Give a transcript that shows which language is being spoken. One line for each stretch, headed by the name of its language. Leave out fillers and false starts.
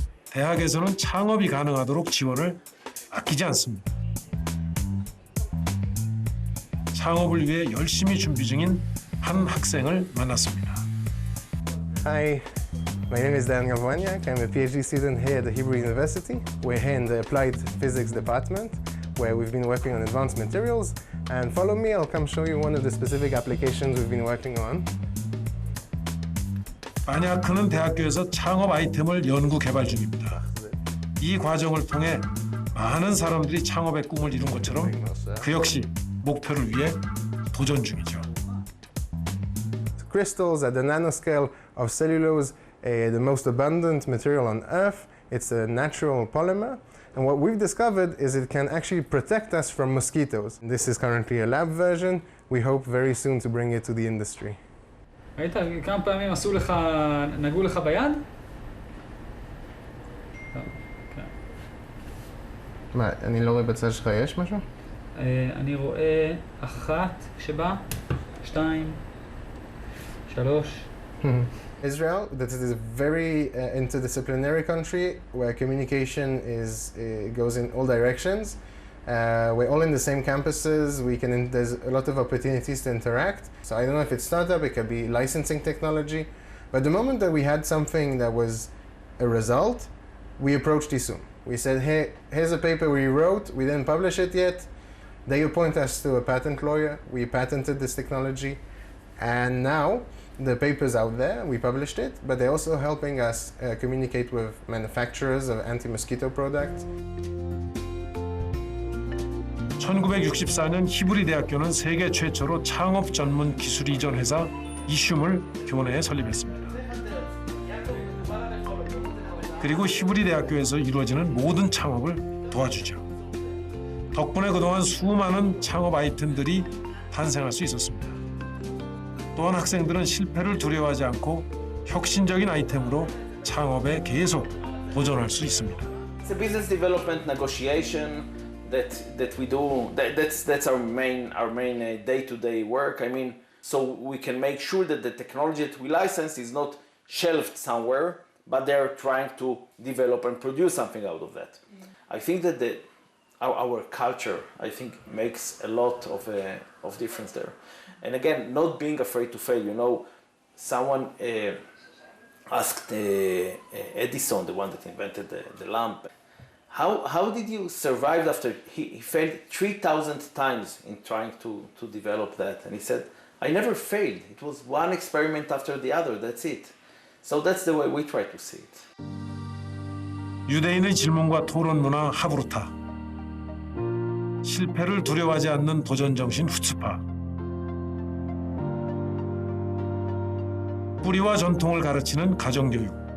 Korean: 대학에서는 창업이 가능하도록 지원을 아끼지 않습니다. 창업을 위해 열심히 준비 중인 한 학생을 만났습니다.
English: Hi, my name is Daniel Waniak. I'm a PhD student here at the Hebrew University. We're here in the Applied Physics department, where we've been working on advanced materials. And follow me, I'll come show you one of the specific applications we've been working on.
Korean: 바냐크는 대학교에서 창업 아이템을 연구 개발 중입니다. 이 과정을 통해 많은 사람들이 창업의 꿈을 이룬 것처럼 그 역시 목표를 위해 도전 중이죠.
English: Crystals at the nanoscale of cellulose, the most abundant material on Earth. It's a natural polymer. And what we've discovered is it can actually protect us from mosquitoes. This is currently a lab version. We hope very soon to bring it to the industry.
Hebrew: ראית כמה פעמים נגעו לך ביד? מה, אני לא רואה בצד שלך, יש משהו? אני רואה 1 שבא, 2, 3.
English: Israel, that is a very interdisciplinary country where communication goes in all directions. We're all in the same campuses. There's a lot of opportunities to interact. So I don't know if it's startup, it could be licensing technology. But the moment that we had something that was a result, we approached ISUM. We said, hey, here's a paper we wrote. We didn't publish it yet. They appoint us to a patent lawyer. We patented this technology. And now the paper's out there. We published it. But they're also helping us communicate with manufacturers of anti-mosquito products.
Korean: 1964년 히브리대학교는 세계 최초로 창업 전문 기술 이전 회사 이슘을 교내에 설립했습니다. 그리고 히브리대학교에서 이루어지는 모든 창업을 도와주죠. 덕분에 그동안 수많은 창업 아이템들이 탄생할 수 있었습니다. 또한 학생들은 실패를 두려워하지 않고 혁신적인 아이템으로 창업에 계속 도전할 수 있습니다.
English: It's a business development negotiation that we do. That's our main day-to-day work. I mean, so we can make sure that the technology that we license is not shelved somewhere, but they're trying to develop and produce something out of that. I think that our culture, I think, makes a lot of difference there. And again, not being afraid to fail. You know, someone asked Edison, the one that invented the lamp, how did you survive after he failed 3,000 times in trying to develop that? And he said, I never failed. It was one experiment after the other. That's it. So that's the way we try to see it.
Korean: 유대인의 질문과 토론 문화 하브루타. 실패를 두려워하지 않는 도전 정신 후츠파. 뿌리와 전통을 가르치는 가정교육.